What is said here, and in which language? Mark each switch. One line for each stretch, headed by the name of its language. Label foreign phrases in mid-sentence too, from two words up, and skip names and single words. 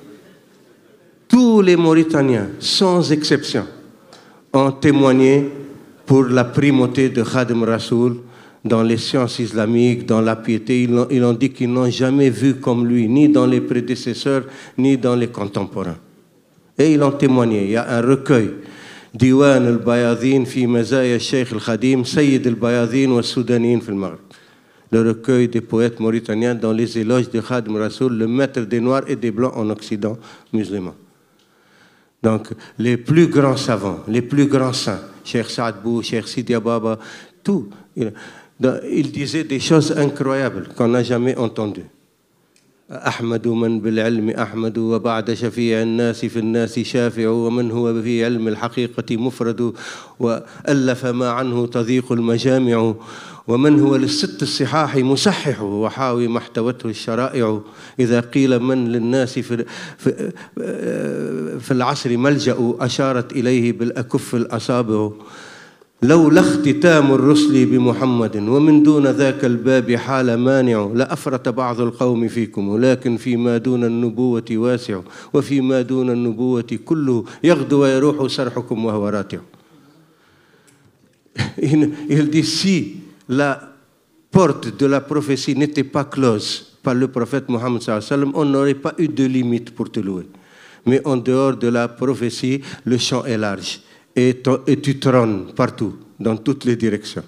French: Tous les Mauritaniens, sans exception, ont témoigné pour la primauté de Khadim Rassoul dans les sciences islamiques, dans la piété. Ils ont dit qu'ils n'ont jamais vu comme lui, ni dans les prédécesseurs, ni dans les contemporains. Et ils ont témoigné. Il y a un recueil. Diwan al-Bayadhin fi mazaya al-Sheikh al-Khadim, Sayyid al-Bayadhin wa Soudaniyin fi al-Maghreb. Le recueil des poètes mauritaniens dans les éloges de Khadim Rassoul, le maître des Noirs et des Blancs en Occident musulman. Donc, les plus grands savants, les plus grands saints, Cheikh Saad Bou, Cheikh Sidi Baba, tout. Il disait des choses incroyables qu'on n'a jamais entendues.
Arabic: أحمد من بالعلم أحمد وبعد شفيع الناس في الناس شافع ومن هو في علم الحقيقة مفرد وألف ما عنه تضيق المجامع ومن هو للست الصحاح مصحح وحاوي ما احتوته الشرائع إذا قيل من للناس في العصر ملجأ أشارت إليه بالأكف الأصابع لولا اختتام الرسل بمحمد ومن دون ذاك الباب حال مانع لأفرط بعض القوم فيكم ولكن فيما دون النبوة واسع وفيما دون النبوة كله يغدو ويروح سرحكم وهو راتع.
French: Il dit si la porte de la prophétie n'était pas close par le prophète Mohammed
Arabic: صلى الله عليه وسلم,
French: on n'aurait pas eu de limite pour te louer. Mais en dehors de la prophétie, le champ est large. Et tu trônes partout, dans toutes les directions.